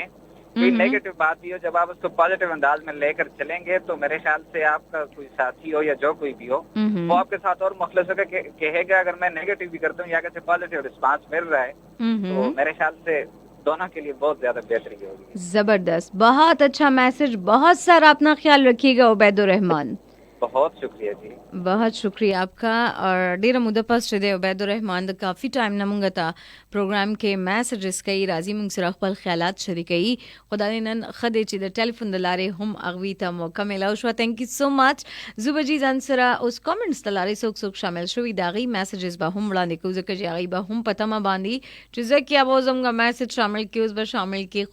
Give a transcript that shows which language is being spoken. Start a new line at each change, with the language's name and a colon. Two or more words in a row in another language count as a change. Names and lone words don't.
Urdu: کوئی نیگیٹو بات بھی ہو، جب آپ اس کو پازیٹیو انداز میں لے کر چلیں گے تو میرے خیال سے آپ کا کوئی ساتھی ہو یا جو کوئی بھی ہو وہ آپ کے ساتھ اور مخلص ہو کے کہے گا. اگر میں نیگیٹو بھی کرتا ہوں یا کسی پازیٹیو رسپانس مل رہا ہے تو میرے خیال سے دونوں کے لیے بہت زیادہ بہتری ہوگی. زبردست، بہت اچھا میسج. بہت سارا اپنا خیال رکھیے گا عبید الرحمان. بہت شکریہ جی. بہت شکریہ آپ کا.
Pashto: اور ډیره موده پس چې د عبید الرحمان د کافی ټایم نه مونږ ته پروګرام کې میسجز کوي، راځي مونږ سره خپل خیالات شریکوي. خدای نن ښه دی چې د ټلیفون د لارې هم هغوی ته موقع میلاو شوه.
English: Thank you so much.
Pashto: زه به جي ځان سره اوس کامنټس د لارې څوک شامل شوي د هغوی میسجز به هم وړاندې کوو، ځکه چې هغوی به هم په تمه باندې چې زه کیا به زموږ میسج شامل کړي، اوس به شامل کړي.